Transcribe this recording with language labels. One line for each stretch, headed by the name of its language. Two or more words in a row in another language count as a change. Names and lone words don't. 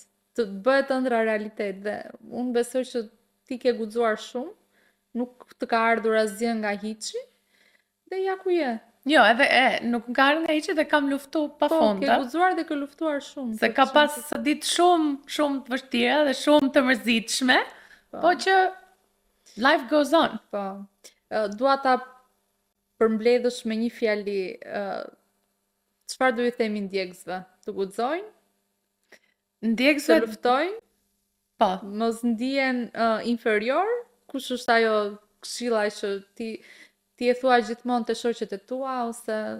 Albanian: Të bëhet ëndra realitet dhe unë besoj që ti ke guxuar shumë, nuk të ka ardhur asgjë nga hiçi. Dhe ja ku je. Jo, edhe nuk më ka ardhur nga hiçi dhe kam luftu Po, ke pafundë. guxuar dhe ke luftuar shumë. Se për ka të pas qenë ditë shumë të vështira dhe shumë të mërzitshme, po që
English: life goes on.
Albanian: Po. Dua ta përmbledhësh me një fjali, çfarë do i themi ndjekësve? Të guxojnë, të Ndjekësve, luftojnë, po, mos ndihen inferior, kush është ajo këshilla që ti e thua gjithmonë te shoqet e tua ose